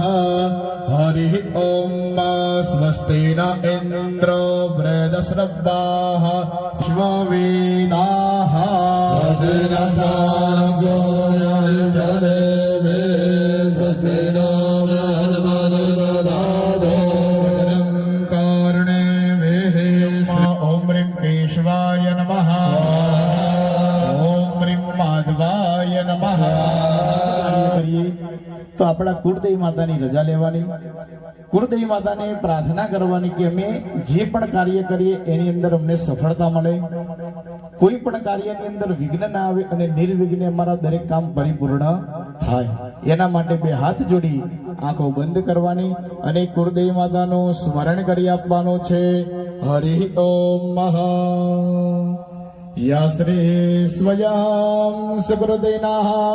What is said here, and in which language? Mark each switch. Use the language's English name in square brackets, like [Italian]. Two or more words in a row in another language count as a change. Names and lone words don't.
[Sanskrit] हरि ओम स्वस्ति न इंद्रो वृद्धश्रवाः श्ववेदाः केशवाय नमः। ओम ह्रीं माधवाय नमः। [Hindi] तो अपना कुलदेवी माता [Gujarati] ની રજા લેવાની, કુળદેવી માતાને પ્રાર્થના કરવાની કે અમે જે પણ કાર્ય કરીએ એની અંદર અમને સફળતા મળે, કોઈ પણ કાર્યની અંદર વિઘ્ન ના આવે અને નિર્વિઘ્ને અમારા દરેક કામ પરિપૂર્ણ થાય। એના માટે બે હાથ જોડી આંખો બંધ કરવાની અને કુળદેવી માતાનું સ્મરણ કરી આપવાનું છે। [Sanskrit] હરિ ઓમ મહા યા શ્રી સ્વયં સુકૃતિનાઃ